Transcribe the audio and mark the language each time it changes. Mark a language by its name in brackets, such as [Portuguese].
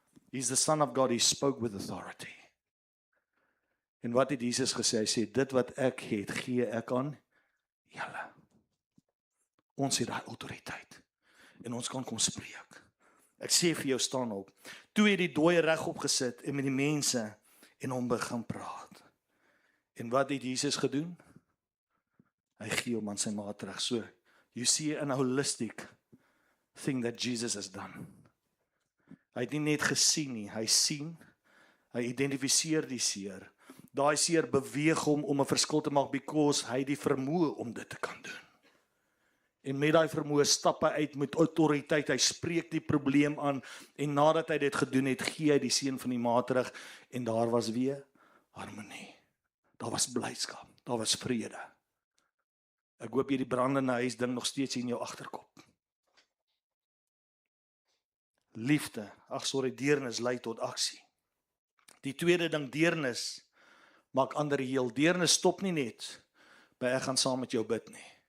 [English] He's the Son of God, he spoke with authority. [Afrikaans] En wat het Jesus gesê? Hy sê, dit wat ek het, gee ek aan julle. Ons het daai autoriteit. En ons kan kom spreek. Ek sê vir jou, staan op. Toe het die dooie regop gesit en met die mense en hom begin praat. En wat het Jesus gedoen? Hy gee hom aan sy ma terug. [English] So, you see an holistic thing that Jesus has done. [Afrikaans] Hy het nie net gesien nie, hy sien, hy identifiseer die seer. Daai seer beweeg hom om 'n verskil te maak [English] because [Afrikaans] hy die vermoë om dit te kan doen. En met daai vermoë stap hy uit met autoriteit, hy spreek die probleem aan en nadat hy dit gedoen het, gee hy die seun van die ma terug en daar was weer harmonie. Daar was blydskap, daar was vrede. Ek hoop jy die brandende huis ding nog steeds in jou agterkop. Liefde, deernis lei tot aksie. Die tweede ding, deernis maak ander heel. Deernis stop nie net by ek gaan saam met jou bid nie.